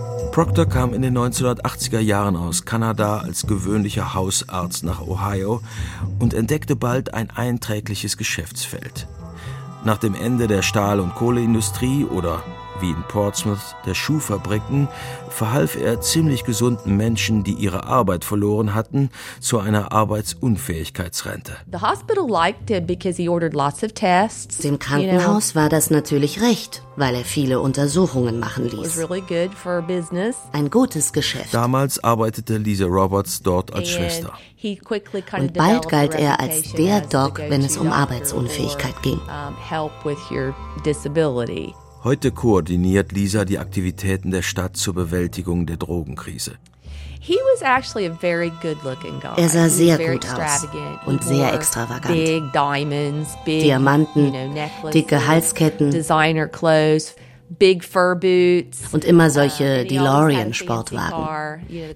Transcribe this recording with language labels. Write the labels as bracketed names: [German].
[German] Proctor kam in den 1980er Jahren aus Kanada als gewöhnlicher Hausarzt nach Ohio und entdeckte bald ein einträgliches Geschäftsfeld. Nach dem Ende der Stahl- und Kohleindustrie oder, wie in Portsmouth, der Schuhfabriken, verhalf er ziemlich gesunden Menschen, die ihre Arbeit verloren hatten, zu einer Arbeitsunfähigkeitsrente. [English] The hospital liked it because he ordered lots of tests. [German] Dem Krankenhaus war das natürlich recht, weil er viele Untersuchungen machen ließ. [English] It was really good for business. [German] Ein gutes Geschäft. Damals arbeitete Lisa Roberts dort als Schwester. Und bald galt er als der Doc, wenn es um Arbeitsunfähigkeit ging. [English] Help with your disability. [German] Heute koordiniert Lisa die Aktivitäten der Stadt zur Bewältigung der Drogenkrise. Er sah sehr gut aus und sehr extravagant. Diamanten, dicke Halsketten, und immer solche DeLorean-Sportwagen.